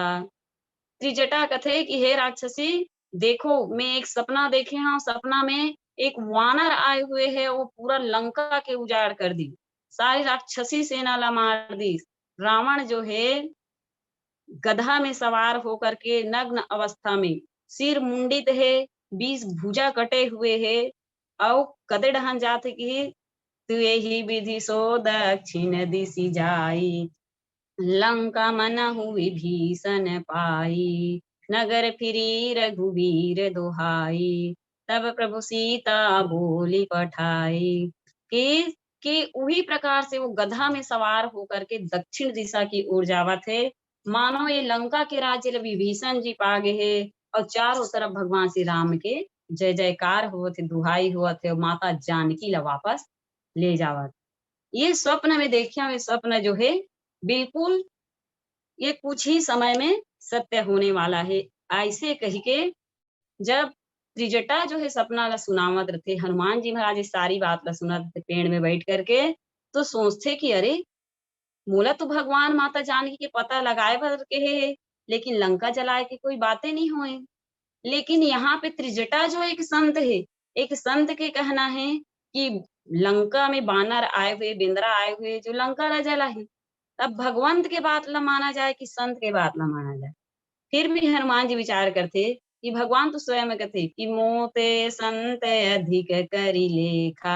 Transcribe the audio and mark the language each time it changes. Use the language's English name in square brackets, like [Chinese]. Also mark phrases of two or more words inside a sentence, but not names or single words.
[Chhattisgarhi] त्रिजटा कथे कि हे राक्षसी, देखो मैं एक सपना देखे हूँ, सपना में एक वानर आए हुए है, वो पूरा लंका के उजाड़ कर दी, सारी राक्षसी सेना ला मार दी। रावण जो है गधा में सवार होकर के नग्न अवस्था में, सिर मुंडित है, 20 भुजा कटे हुए है, और कदे डहन जात की [Awadhi] तुए ही विधि सो दक्षिण दिशि जाई, लंका मनहु विभीषण पाई, नगर फिरी रघुवीर दुहाई, तब प्रभु सीता बोली पठाई। [Chhattisgarhi] कि कि उही प्रकार से वो गधा में सवार होकर के दक्षिण दिशा की ओर जावत है। मानो ये लंका के राज्य ल विभीषण जी पागे हे और चारों तरफ भगवान श्री राम के जय जयकार होवत हे, दुहाई होवत हे और माता जानकी ला वापस ले जावत। ये स्वप्न में देखिया, ये स्वप्न जो है बिल्कुल ये कुछ ही समय में सत्य होने वाला है। ऐसे कही के जब त्रिजटा जो है सपना ला सुनावत रथे, हनुमान जी महाराज इस सारी बात ला सुनत रथे पेड़ में बैठ करके, तो सोचथे कि अरे! मोला तो भगवान माता जानकी के पता लगाए बर कहे हे, लेकिन लंका जलाए के कोई बातें नहीं होए। लेकिन यहाँ पे त्रिजटा जो एक संत है, एक संत के कहना है कि लंका में बानर आए हुए, बेंदरा आए हुए जो लंका ला जलाए। तब भगवंत के बात ला माना जाए कि संत के बात ला माना जाए? फिर भी हनुमान जी विचार करते कि भगवान तो स्वयं कहते कि [Awadhi] मोते संत अधिक करी लेखा।